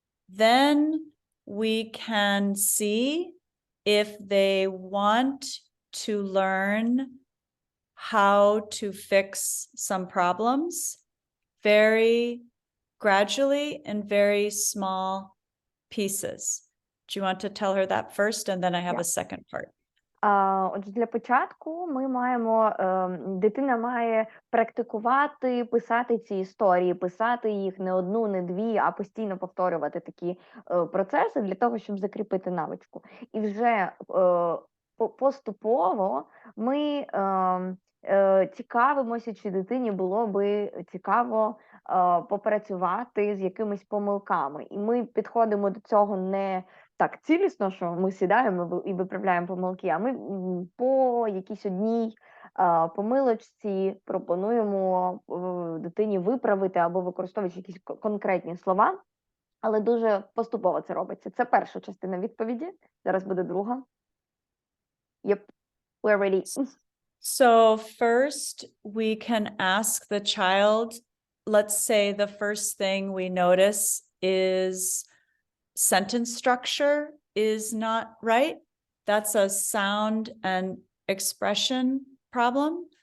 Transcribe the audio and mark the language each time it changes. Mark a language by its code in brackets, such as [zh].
[en] Then we can see if they want to learn how to fix some problems very gradually in very small pieces. Do you want to tell her that first? And then I have Yeah. a second part. [uk] Отже, для початку ми маємо, дитина має практикувати писати ці історії, писати їх не одну, не дві, а постійно повторювати такі процеси для того, щоб закріпити навичку. І вже поступово ми цікавимося, чи дитині було би цікаво попрацювати з якимись помилками. І ми підходимо до цього не так цілісно, що ми сідаємо і виправляємо помилки, а ми по якійсь одній помилочці пропонуємо дитині виправити або використовуючи якісь конкретні слова, але дуже поступово це робиться. Це перша частина відповіді, зараз буде друга. [en] Yep, we're ready. So first we can ask the child, let's say the first thing we notice is sentence structure is not right. That's a sound and expression problem.